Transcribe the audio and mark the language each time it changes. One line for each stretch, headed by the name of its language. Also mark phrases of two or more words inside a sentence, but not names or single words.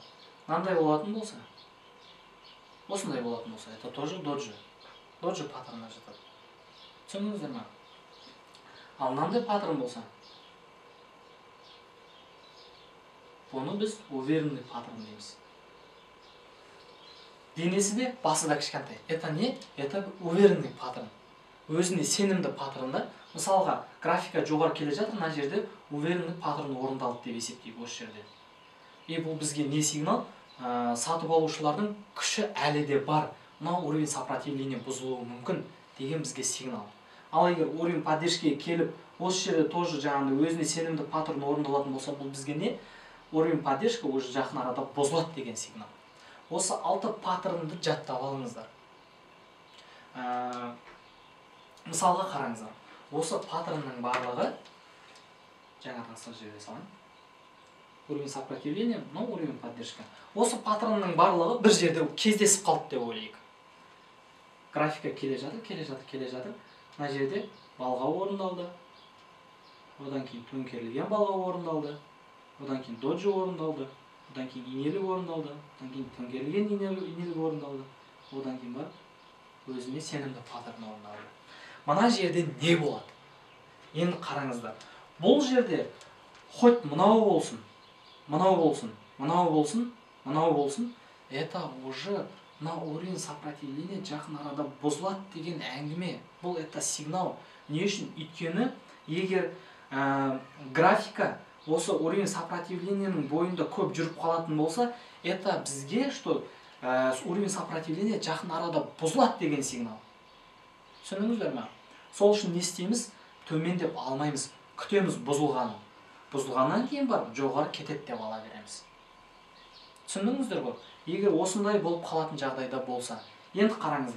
Kazakh: Мынандай болатын болса, осындай болатын болса,
Russian: это тоже доджи.
Kazakh: Доджи паттернына жатады. Түсіндіңіздер ме? Ал мынандай паттерн болса, бұны біз
Russian: уверенный паттерн
Kazakh: дейміз. Денесі де, басы да кішкентай.
Russian: Это не? Это уверенный паттерн.
Kazakh: Өзіне сенімді паттернда. Мысалға, графика жоғары келе жатыр, мына жерде
Russian: уверенный паттерн
Kazakh: орындалды деп есептейік осы жерде. И бұл бізге не сигнал? Сатып алушылардың күші әлі де бар. Мына
Russian: уровень сопротивления
Kazakh: бұзылуы мүмкін деген бізге сигнал. Ал егер
Russian: уровень поддержкаға
Kazakh: келіп, осы жерде тоже жаңағыдай өзіне сенімді паттерн орындалатын болса, бұл бізге не?
Russian: Уровень поддержка уже
Kazakh: жақын арада бұзылады деген сигнал. Осы 6 паттернды жаттап алыңыздар. Мысалға қараңыздар. Осы паттернның барлығы, жаңадан сыр жерде салайын.
Russian: Уровень сопротивления, но уровень поддержка.
Kazakh: Осы паттернның барлығы бір жерде кездесіп қалды деп ойлайық. Графика келе жатыр. Мына жерде балға орындалды. Одан кейін төңкерілген балға орындалды. Одан кейін доджи орындалды. Одан кейін инелік орындалды. Одан кейін төңкерілген инелік орындалды. Одан кейін бар өзіне сенімді паттерн орындалды. Мына жерде не болады? Енді қараңыздар. Бұл жерде хоть мынау болсын,
Russian: это уже на уровень сопротивления
Kazakh: жақын арада бұзылады деген әңгіме. Бұл это сигнал. Не үшін? Өйткені егер графика осы
Russian: уровень сопротивлениенің
Kazakh: бойында көп жүріп қалатын болса, это бізге
Russian: что уровень сопротивления
Kazakh: жақын арада бұзылады деген сигнал. Түсіндіңіздер ме? Сол үшін не істейміз? Төмендеп алмаймыз, күтеміз бұзылғаны. Бұзылғаннан кейін барып жоғары кетеді деп ала береміз. Түсіндіңіздер ғой? Егер осындай болып қалатын жағдайда болса, енді қараңыздар.